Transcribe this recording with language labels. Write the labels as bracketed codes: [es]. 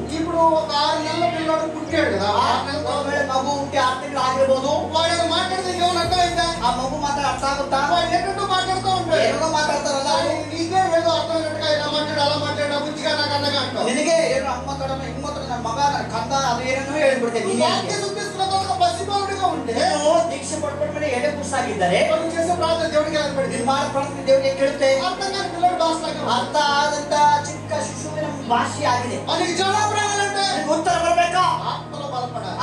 [te] ఇప్పుడు ఒక 6 నెలల పిల్లవాడు పుట్టాడు కదా, 6 నెలల [kn] ಒಂದು ವೇಳೆ ಮಗು ಹುಟ್ಟಿ 6 ತಿಂಗಳು ಆಗಿರ್ಬೋದು. [te] వాడు మాట్లాడితే ఏమైనా అర్థమైందా? [kn] ಆ ಮಗು ಮಾತ್ರ ಅರ್ಥ ಆಗುತ್ತಾ? [te] వాడు ఏంటంటూ మాట్లాడుతూ ఉంటాడు. [kn] ಏನೋ ಮಾತಾಡ್ತಾರಲ್ಲ, [te] కానీ నీకే ఏదో అర్థమైనట్టుగా ఇలా మాట్లాడు, అలా మాట్లాడు, బుజ్జిగా నాకు అన్నగా అంటావు. [kn] ನಿನಗೆ ಏನು ಅಮ್ಮತನ ಹಿಮ್ಮತನ ನನ್ನ ಮಗ ನನ್ನ ಕಂದ ಅದು ಏನೇನೋ ಹೇಳ್ಬಿಡ್ತೇನೆ. [te] నువ్వు [kn] ನೀನೇ [te] వాక్య శుద్ధిస్తున్న తర్వాత పసిబాలుడిగా ఉంటే [kn] ನೀನು ದೀಕ್ಷೆ ಪಡ್ಕೊಂಡ ಮೇಲೆ ಎಡೆಗೂಸಾಗಿದ್ದರೆ [te] నువ్వు చేసే ప్రార్థన దేవుడికి ఎలా పడింది? [kn] ನೀನು ಮಾಡೋ ಪ್ರಾರ್ಥನೆ ದೇವರಿಗೆ ಕೇಳುತ್ತೆ. [te] అర్థం కాని పిల్లడు భాషలాగా [kn] ಅರ್ಥ ಆದಂತ ಚಿಕ್ಕ ಶಿಶುವಿನ ಭಾಷೆ ಆಗಿದೆ. [te] మనకి జవాబు రావాలంటే [kn] ನಿನಗೆ ಉತ್ತರ ಬರಬೇಕಾ? [te] ఆత్మలో బలపడాలి.